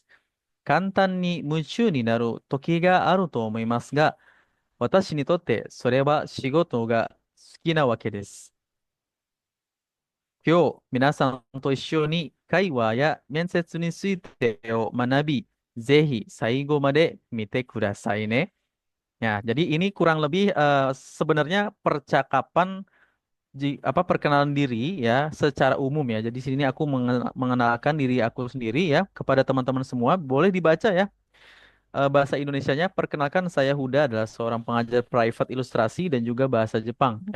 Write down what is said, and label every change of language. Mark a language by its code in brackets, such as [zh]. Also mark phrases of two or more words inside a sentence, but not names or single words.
[ja] 簡単に夢中になる時があると思いますが、私にとってそれは仕事が好きなわけです。今日、皆さんと一緒に会話や面接についてを学び、ぜひ最後まで見てくださいね。 [id] Ya, jadi ini kurang lebih sebenarnya percakapan perkenalan diri ya secara umum ya. Jadi sini aku mengenalkan diri aku sendiri ya kepada teman-teman semua. Boleh dibaca ya. Bahasa Indonesianya, perkenalkan saya Huda adalah seorang pengajar private ilustrasi dan juga bahasa Jepang ya.